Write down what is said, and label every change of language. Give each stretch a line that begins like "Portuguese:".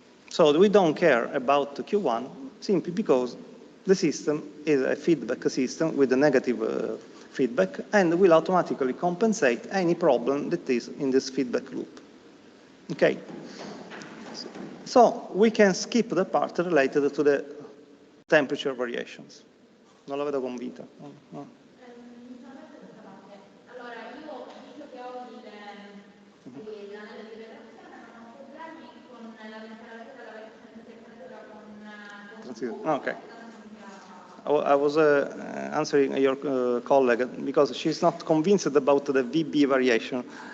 English: So we don't care about Q1 simply because the system is a feedback system with a negative feedback and will automatically compensate any problem that is in this feedback loop. Okay. So we can skip the part related to the temperature variations.
Italian: Non la vedo convinta. No. Allora, io ho visto che ho l'anello di retrazione, non ho problemi con la temperatura, la temperatura con
English: Okay. I was answering your colleague because she's not convinced about the VB variation.